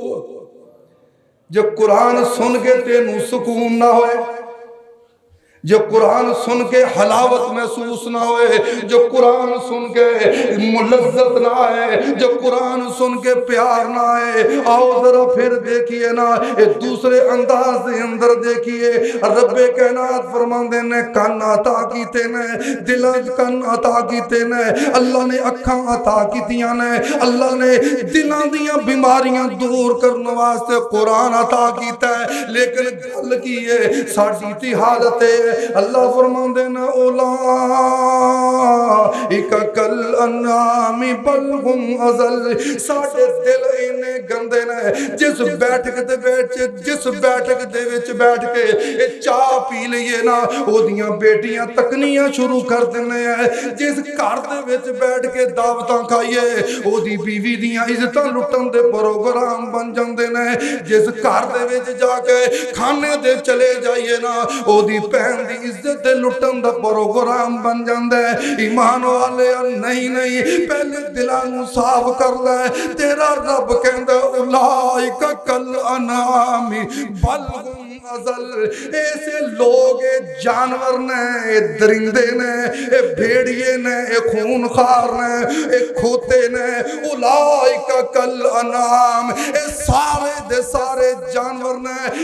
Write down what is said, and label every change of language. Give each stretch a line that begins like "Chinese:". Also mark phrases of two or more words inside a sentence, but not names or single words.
Punjabi: جب قرآن سن کے تینوں سکون نہ ہوئے جو قرآن سن کے حلاوت محسوس نہ ہوئے، جو قرآن سن کے لذت نہ آئے، جو قرآن سن کے پیار نہ آئے، آؤ ذرا پھر دیکھیے نا ایک دوسرے انداز دے اندر دیکھیے۔ رب کائنات فرماندے نے کان عطا کیتے نے، دل کان عطا کیتے نے، اللہ نے اکھاں عطا کیتیاں نے، اللہ نے دلاں دیاں بیماریاں دور کرنے واسطے قرآن عطا کیتا ہے، لیکن گل کی ہے ساڈی تی حالت ہے۔
Arabic: اللہ
Punjabi: فرماندے نا
Arabic: اولئک کل انعام بل هم اضل،
Punjabi: ساڈے دل اینے گندے نے جس بیٹھک دے وچ بیٹھ کے چاہ پی لئیے نا او دیاں بیٹیاں تکنیاں شروع کر دینے ہیں، جس گھر دے وچ بیٹھ کے دعوتاں کھائیے او دی بیوی دیاں عزتاں لٹن دے پروگرام بن جاندے نے، جس گھر دے وچ جا کے کھانے دے چلے جائیے نا او دی بہن دی عزت دے لٹن دا پروگرام بن جاندے۔ ایمان والے نہیں پہلے دلانوں صاف کر لے، تیرا رب کہندا
Arabic: اولئک کل انعام بل هم اضل،
Punjabi: ایسے لوگ جانور نے، درندے نے، بھیڑیے نے، خونخوار نے، کھوتے نے،
Arabic: اولئک کل انعام،
Punjabi: سارے دے سارے جانور نے۔